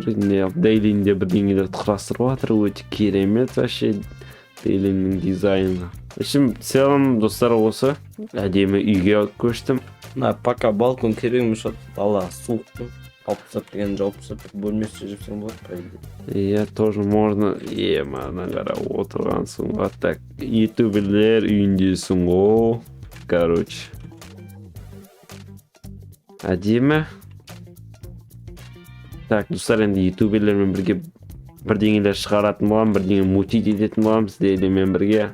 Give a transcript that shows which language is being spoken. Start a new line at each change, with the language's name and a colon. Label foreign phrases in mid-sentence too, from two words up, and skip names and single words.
Kazakh: Дейлинде бірдеңелерді құрастырып жатыр, өте керемет вообще Дейлиннің дизайны.
Russian: В целом,
Kazakh: достар, осы әдемі үйге көштім. Пока балкон керек емес жатыр, дала суық. Алып тастап деген жауып тастап бөлместе жүрсең болады,
Russian: по идее. Тоже можно.
Kazakh: Мана қара отырған соң. Так, ютуберлер үйіндесің ғой. Короче. Әдемі. Так, достар, енді ютуберлермен бірге бірдеңелер шығаратын болам, бірдеңе мутить ететін болам, сіздермен бірге.